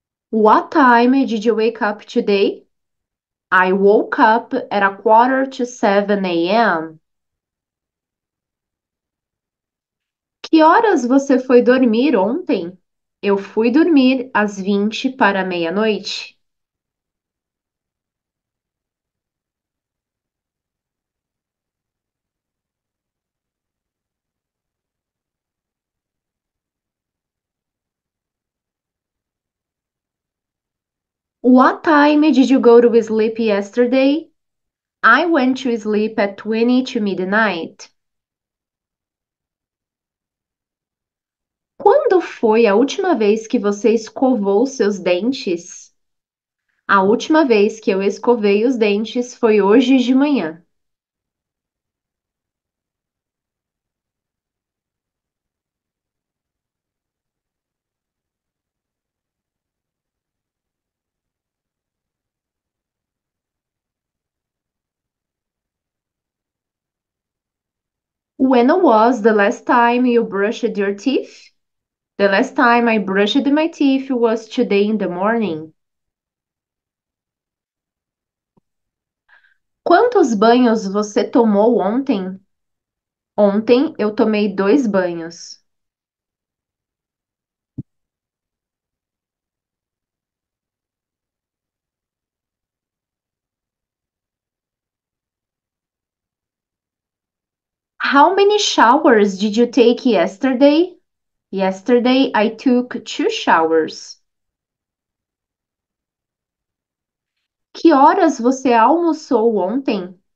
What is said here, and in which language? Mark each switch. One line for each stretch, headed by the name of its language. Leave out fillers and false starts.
English: What time did you wake up today? I woke up at a quarter to 7 a.m.
Portuguese: Que horas você foi dormir ontem? Eu fui dormir às 20 para meia-noite.
English: What time did you go to sleep yesterday? I went to sleep at 20 to midnight.
Portuguese: Quando foi a última vez que você escovou seus dentes? A última vez que eu escovei os dentes foi hoje de manhã.
English: When was the last time you brushed your teeth? The last time I brushed my teeth was today in the morning.
Portuguese: Quantos banhos você tomou ontem? Ontem eu tomei 2 banhos.
English: How many showers did you take yesterday? Yesterday I took 2 showers.
Portuguese: Que horas você almoçou ontem?